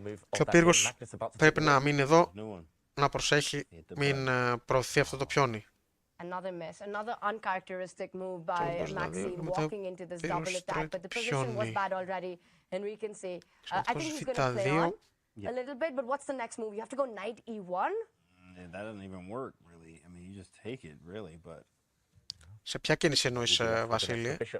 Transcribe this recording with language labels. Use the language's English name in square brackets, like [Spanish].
[Greek] Και ο πύργος πρέπει να μείνει εδώ. Να προσέχει, μην προωθεί αυτό το πιόνι. [English] Another miss, another uncharacteristic move by Maxime walking into this double attack, but the position was bad already, and we can see. I think he's going to play on a little bit, but what's the next move? You have to go knight e1? That doesn't even work, really. I mean, you just take it, really, but... [Greek] Σε ποια κίνηση εννοείς, Βασίλη?